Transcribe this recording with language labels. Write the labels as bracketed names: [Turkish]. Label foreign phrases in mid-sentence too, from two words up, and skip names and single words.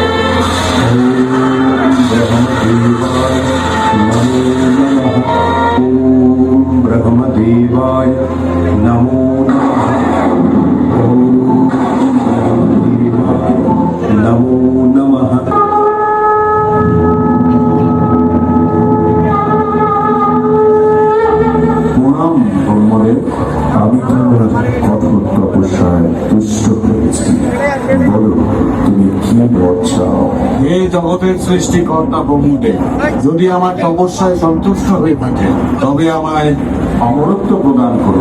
[Sanskrit] ॐ ब्रह्मदेवाय नमो नमः। ॐ ब्रह्मदेवाय नमो नमः। ॐ ब्रह्मदेवाय नमो नमः। [Bangla] প্রণাম ব্রহ্মদেব, আমি তোমার কঠোর তপস্যায় তুষ্ট হয়েছি। বলো, তুমি কি বর চাও? হে জগতের সৃষ্টিকর্তা ব্রহ্মদেব, যদি আমার তপস্যায় সন্তুষ্ট হয়ে থাকে তবে আমায় অমরত্ব প্রদান করুন।